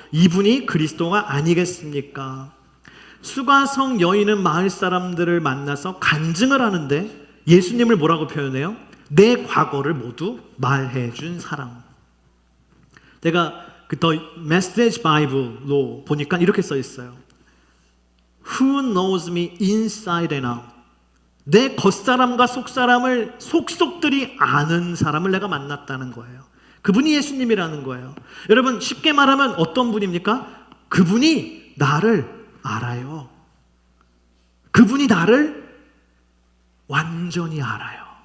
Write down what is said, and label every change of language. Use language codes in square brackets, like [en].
[ko] 이분이 그리스도가 아니겠습니까? 수가성 여인은 마을 사람들을 만나서 간증을 하는데 예수님을 뭐라고 표현해요? 내 과거를 모두 말해준 사람. 내가 그 The Message Bible로 보니까 이렇게 써 있어요. [en] Who knows me inside and out? [ko] 내 겉사람과 속사람을 속속들이 아는 사람을 내가 만났다는 거예요. 그분이 예수님이라는 거예요. 여러분 쉽게 말하면 어떤 분입니까? 그분이 나를 알아요. 그분이 나를 완전히 알아요.